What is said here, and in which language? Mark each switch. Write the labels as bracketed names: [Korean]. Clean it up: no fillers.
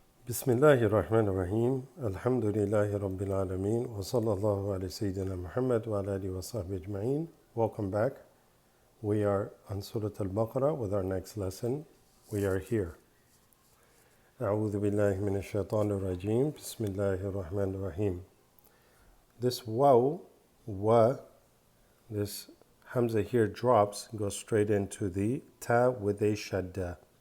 [Arabic] بسم الله الرحمن الرحيم الحمد لله رب العالمين وصلى الله على سيدنا محمد وعلى آله وصحبه أجمعين. [English] Welcome back. We are on Surat al Baqarah with our next lesson. We are here. [Arabic] أعوذ بالله من الشيطان الرجيم بسم الله الرحمن الرحيم. [English] This waw, this hamza here drops, goes straight into the ta with a shadda.